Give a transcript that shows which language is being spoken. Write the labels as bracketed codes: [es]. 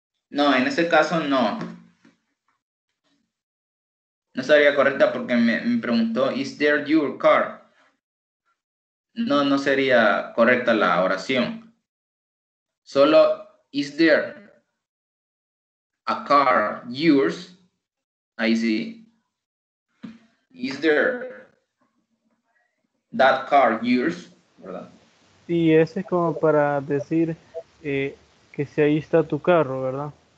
[es] No, en ese caso no. No sería correcta porque me preguntó, [en] is there your car? [es] No sería correcta la oración. [en] Solo, is there a car yours? [es] Ahí sí. [en] Is there that car yours? [es] ¿Verdad? Y ese es como para decir que si ahí está tu carro, ¿verdad?